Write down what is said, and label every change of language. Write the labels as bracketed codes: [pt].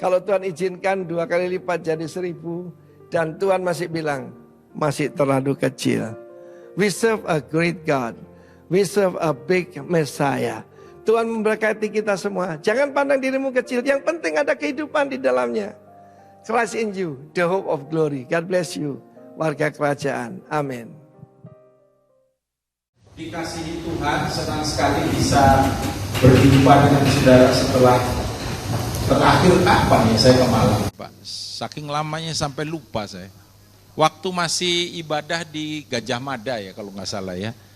[id] Kalau Tuhan izinkan 2 kali lipat jadi 1000. Dan Tuhan masih bilang masih terlalu kecil. [en] We serve a great God. We serve a big Messiah. [id] Tuhan memberkati kita semua. Jangan pandang dirimu kecil. Yang penting ada kehidupan di dalamnya. [en] Christ in you, the hope of glory. God bless you, [id] warga kerajaan. Amin. Dikasihi Tuhan, senang sekali bisa berjumpa dengan saudara setelah terakhir kapan ya saya ke Malang. Pak, saking lamanya sampai lupa saya. Waktu masih ibadah di Gajah Mada ya kalau nggak salah ya.